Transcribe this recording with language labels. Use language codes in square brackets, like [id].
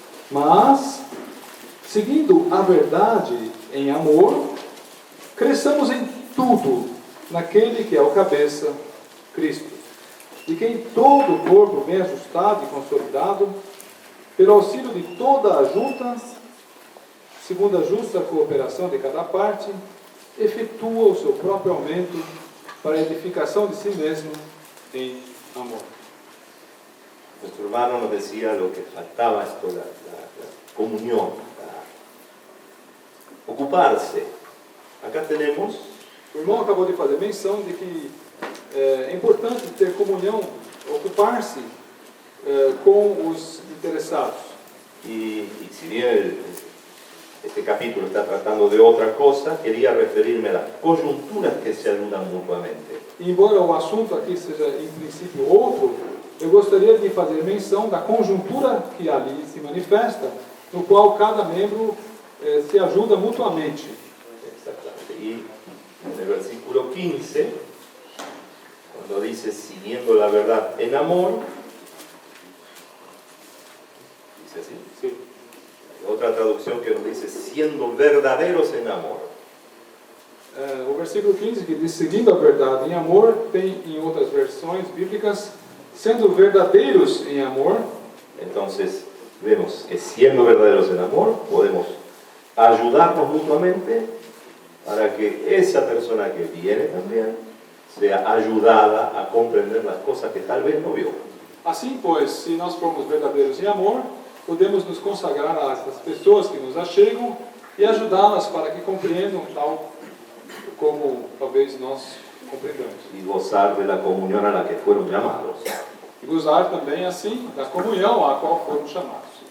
[pt] Mas, seguindo a verdade em amor, cresçamos em tudo naquele que é o cabeça, Cristo, de quem todo o corpo bem ajustado e consolidado, pelo auxílio de toda a junta, segundo a justa cooperação de cada parte, efetua o seu próprio aumento para a edificação de si mesmo em amor. [es] Nuestro hermano nos decía lo que faltaba, la comunión, ocuparse. Acá tenemos. [pt] O irmão acabou de fazer menção de que é importante ter comunhão, ocupar-se com os interessados. [es] Y si bien este capítulo está tratando de otra cosa, quería referirme a las coyunturas que se ayudan mutuamente. [pt] Embora o assunto aqui seja, em princípio, outro, eu gostaria de fazer menção da conjuntura que ali se manifesta, no qual cada membro se ajuda mutuamente. [es] Exactamente. Y en el versículo 15, cuando dice siguiendo la verdad en amor, dice así. Sí. Hay otra traducción que nos dice siendo verdaderos en amor. [pt] O versículo 15, que diz seguindo a verdade em amor, tem em outras versões bíblicas, sendo verdadeiros em amor. [es] Entonces, vemos que siendo verdaderos en amor, podemos ayudarnos mutuamente para que esa persona que viene también sea ayudada a comprender las cosas que tal vez no vio. [pt] Assim, pois, se nós formos verdadeiros em amor, podemos nos consagrar a essas pessoas que nos achegam e ajudá-las para que compreendam tal como talvez nós compreendamos. [es] Y gozar de la comunión a la que fueron llamados. [pt] E gozar também, assim, da comunhão a qual foram chamados.